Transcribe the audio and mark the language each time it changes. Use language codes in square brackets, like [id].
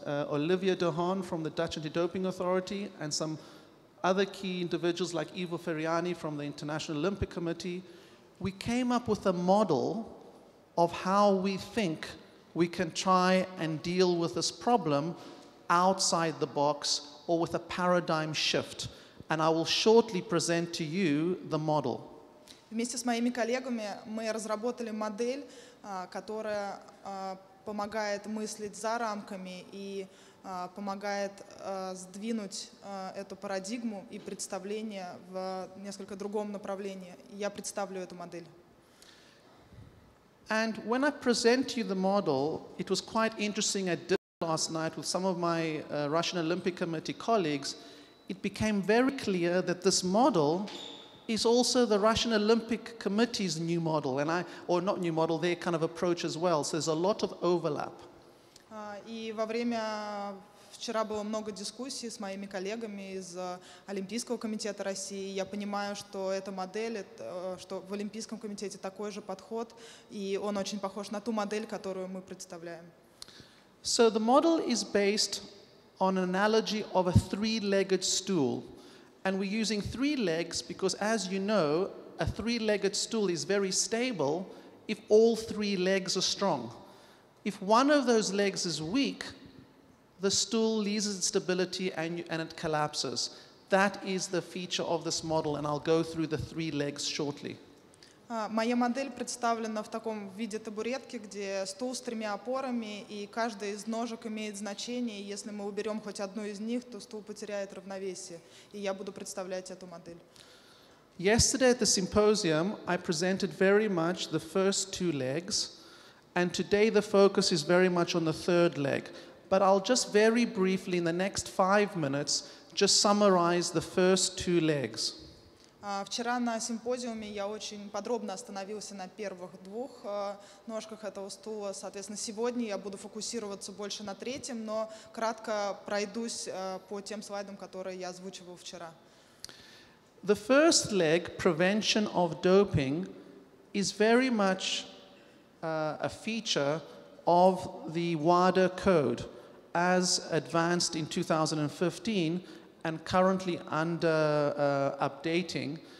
[en] Olivia de Haan from the Dutch Anti-Doping Authority, and some other key individuals like Ivo Ferriani from the International Olympic Committee, we came up with a model of how we think we can try and deal with this problem outside the box or with a paradigm shift. And I will shortly present to you the model. [ru] Вместе с моими коллегами мы разработали модель, которая помогает мыслить за рамками и помогает сдвинуть эту парадигму и представление в несколько другом направлении. Я представлю эту модель. [en] And when I present you the model, it was quite interesting. I did last night with some of my Russian Olympic Committee colleagues. It became very clear that this model is also the Russian Olympic Committee's new model, or not new model, their kind of approach as well. So there's a lot of overlap. [ru] И во время вчера было много дискуссий с моими коллегами из Олимпийского комитета России. Я понимаю, что эта модель, что в Олимпийском комитете такой же подход, и он очень похож на ту модель, которую мы представляем. [en] So the model is based on an analogy of a three-legged stool. And we're using three legs because, as you know, a three-legged stool is very stable if all three legs are strong. If one of those legs is weak, the stool loses its stability and it collapses. That is the feature of this model, and I'll go through the three legs shortly. [ru] Моя модель представлена в таком виде табуретки, где стул с тремя опорами, и каждая из ножек имеет значение. И если мы уберем хоть одну из них, то стул потеряет равновесие. И я буду представлять эту модель. [en] Yesterday at the symposium, I presented very much the first two legs, and today the focus is very much on the third leg. But I'll just very briefly, in the next 5 minutes, just summarize the first two legs. [ru] Вчера на симпозиуме я очень подробно остановился на первых двух ножках этого стула. Соответственно, сегодня я буду фокусироваться больше на третьем, но кратко пройдусь по тем слайдам, которые я озвучивал вчера. [en] The first leg, prevention of doping, is very much a feature of the WADA code as advanced in 2015 and currently under updating.